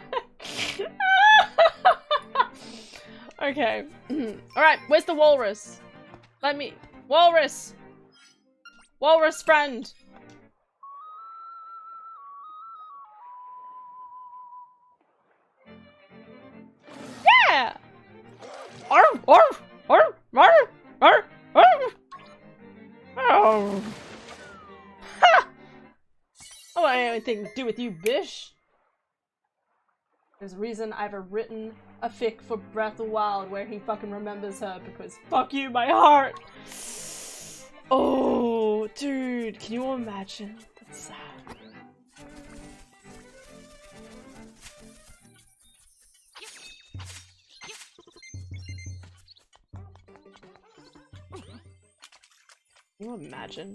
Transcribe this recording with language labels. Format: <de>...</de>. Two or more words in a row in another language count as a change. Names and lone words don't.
<en>Okay. Alright, where's the walrus? Let me... Walrus! Walrus friend! Yeah! Arf! Arf! Arf! Arf! Arf! Arf! Oh. Ha! I don't want anything to do with you, bish. There's a reason I've written a fic for Breath of the Wild where he fucking remembers her because fuck you, my heart. Oh, dude, can you imagine? That's sad. Can you imagine?</en>